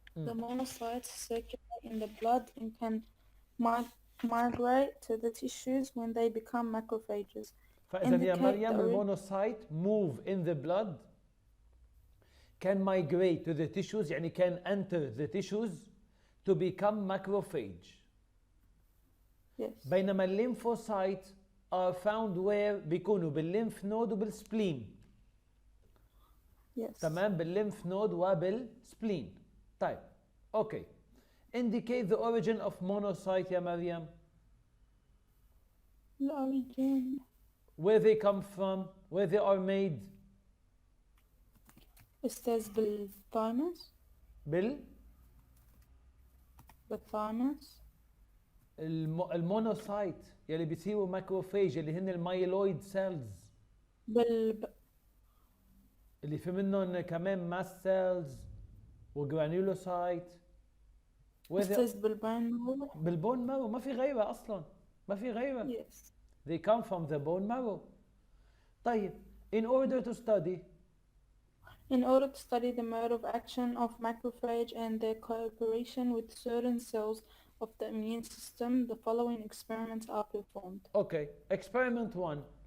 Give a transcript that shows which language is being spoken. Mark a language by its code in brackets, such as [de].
[en] The monocytes circulate in the blood and can migrate to the tissues when they become macrophages. [ar] فإذا يا مريم, المونوسايت [en] move in the blood, can migrate to the tissues, [ar] يعني [en] can enter the tissues to become macrophage. Yes. [ar] بينما الليمفوسايت [en] are found where [ar] بيكونوا بالليمف نود وبالسبلين. [en] Yes. [ar] تمام, بالليمف نود وبالسبلين. طيب, [en] okay. Indicate the origin of monocyte [ar] يا مريم. [en] The origin. Where they come from, where they are made. It says بالthymus. [ar] بالthymus. المونوسايت يلي بيصيروا ماكروفاج اللي هن المايلويد سيلز. اللي في منهم كمان ماست سيلز وجرانيولوسايت. بس بالبون مارو. بالبون مارو, ما في غيرها اصلا, ما في غيرها. [en] Yes. They come from the bone marrow. [ar] طيب, [en] in order to study the mode of action of macrophage and their cooperation with certain cells of the immune system, the following experiments are performed. Okay, experiment 1.